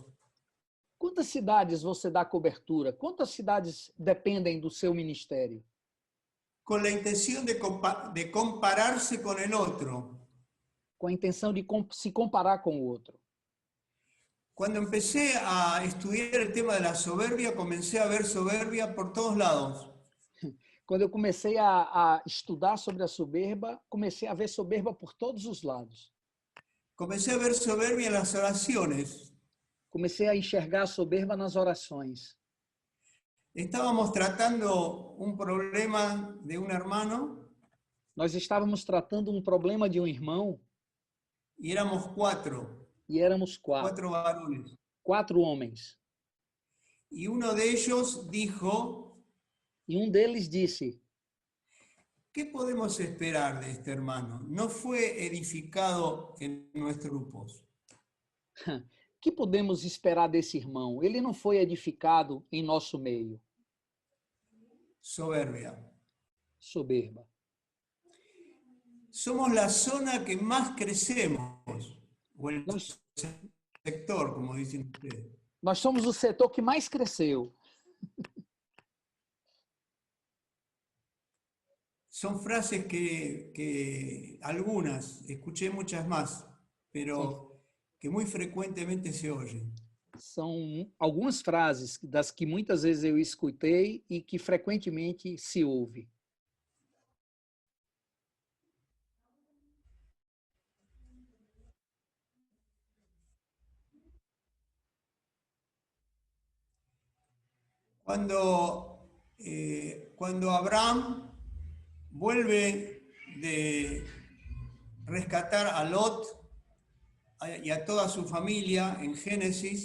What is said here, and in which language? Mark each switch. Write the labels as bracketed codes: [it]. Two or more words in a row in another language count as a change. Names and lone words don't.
[pt] Quantas cidades você dá cobertura? Quantas cidades dependem do seu ministério? [es] Con la intención de compararse con el otro. [pt] Com a intenção de se comparar com o outro. [es] Cuando empecé a estudiar el tema de la soberbia, comencé a ver soberbia por todos lados. [pt] Quando eu comecei a estudar sobre a soberba, comecei a ver soberba por todos os lados. [es] Comencé a ver soberbia en las oraciones. [pt] Comecei a enxergar a soberba nas orações. [es] Estábamos tratando un problema de un hermano [pt] Nós estávamos tratando um problema de um irmão [es] y éramos cuatro [pt] e éramos quatro [es] varones. [pt] 4 homens. [es] Y uno de ellos dijo, [pt] E um deles disse: [es] ¿qué podemos esperar de este hermano? No fue edificado en nuestros grupos. [pt] que podemos esperar desse irmão? Ele não foi edificado em nosso meio. [es] Soberbia. [pt] Soberba. [es] Somos la zona que más crecemos, o el sector, como dicen ustedes. [pt] Nós somos o setor que mais cresceu. [es] Son frases que algunas, escuché muchas más, pero que muy frecuentemente se oyen. [pt] São algumas frases das que muitas vezes eu escutei e que frequentemente se ouve. [es] Cuando Abraham vuelve de rescatar a Lot y a toda su familia en Génesis,